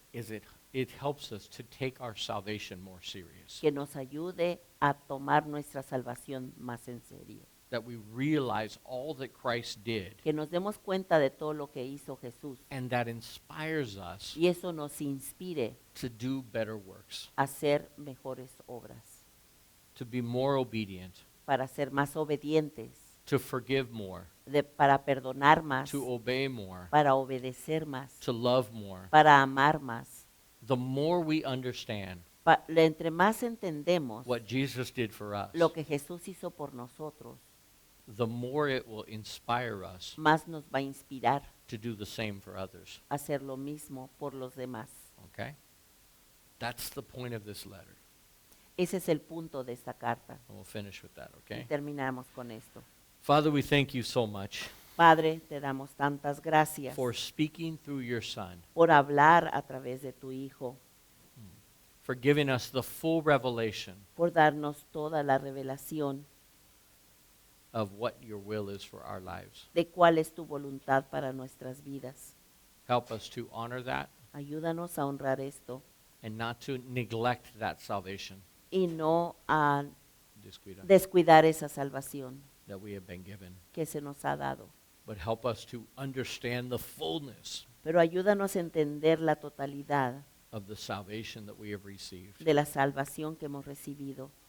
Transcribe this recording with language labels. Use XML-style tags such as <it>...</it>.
<en>is it helps us to take our salvation more serious.</en> <es>que nos ayude a tomar nuestra salvación más en serio.</es> <en>That we realize all that Christ did,</en> <es>Que nos demos cuenta de todo lo que hizo Jesús</es> <en>and that inspires us</en> <es>y eso nos inspire</es> <en>to do better works,</en> <es>a hacer mejores obras,</es> <en>to be more obedient,</en> <es>para ser más obedientes,</es> <en>to forgive more,</en> <es>para perdonar más,</es> <en>to obey more,</en> <es>para obedecer más,</es> <en>to love more.</en> <es>para amar más.</es> <en>The more we understand</en> <es>Entre más entendemos</es> <en>what Jesus did for us,</en> <es>lo que Jesús hizo por nosotros,</es> <en>the more it will inspire us</en> <es>más nos va a inspirar</es> <en>to do the same for others.</en> <es>a hacer lo mismo por los demás.</es> <en>Okay? That's the point of this letter.</en> <es>Ese es el punto de esta carta.</es> <en>And we'll finish with that,</en> <es>Y</es> <en>okay?</en> <es>terminamos con esto.</es> <en>Father, we thank you so much</en> <es>Padre, te damos tantas gracias</es> <en>for speaking through your Son,</en> <es>por hablar a través de tu Hijo,</es> <en>for giving us the full revelation</en> <es>por darnos toda la revelación</es> <en>of what your will is for our lives.</en> <es>de cuál es tu voluntad para nuestras vidas.</es> <en>Help us to honor that</en> <es>Ayúdanos a honrar esto</es> <en>and not to neglect that salvation</en> <es>y no a descuida, descuidar esa salvación</es> <en>that we have been given.</en> <es>que se nos ha dado.</es> <en>But help us to understand the fullness</en> <es>Pero ayúdanos a entender la totalidad</es> <en>of the salvation that we have received</en> <es>de la salvación que hemos recibido</es>